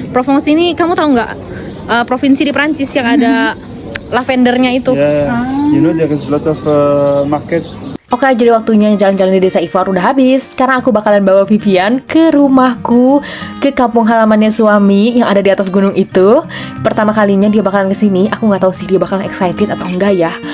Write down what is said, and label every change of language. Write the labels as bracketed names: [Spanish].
[Indonesian] Provence ini kamu tahu nggak? Provinsi di Prancis yang ada lavendernya itu. [English] Yeah, you know there is a lot of market. [Indonesian] Oke, jadi waktunya jalan-jalan di desa Ivoire udah habis. Sekarang aku bakalan bawa Vivian ke rumahku, ke kampung halamannya suami yang ada di atas gunung itu. Pertama kalinya dia bakalan kesini. Aku nggak tahu sih dia bakalan excited atau enggak ya.